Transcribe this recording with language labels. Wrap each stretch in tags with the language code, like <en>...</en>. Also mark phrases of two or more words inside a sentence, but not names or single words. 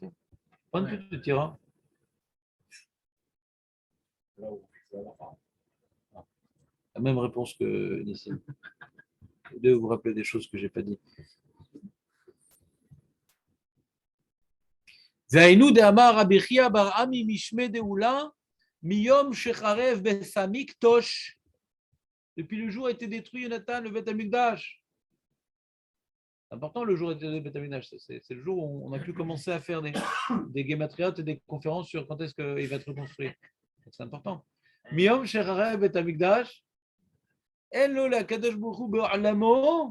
<fr>Quand tu te tiras? La même réponse que Nissim. Les deux, vous vous rappelez des choses que je n'ai pas dit.</fr> <he>והיינו דאמר רבי חייא בר עמי משמי דאולה, מיום שחרב בית המקדש,</he> <fr>depuis le jour a été détruit, Jonathan, le</fr> <he>בית המקדש.</he> <fr>C'est important le jour a été détruit, le</fr> <he>בית המקדש.</he> <fr>C'est le jour où on a pu commencer à faire des guématriotes et des conférences sur quand est-ce qu'il va être reconstruit. C'est important.</fr> <he>מיום שחרב בית המקדש, אין לו להקדוש ברוך הוא בעולמו.</he>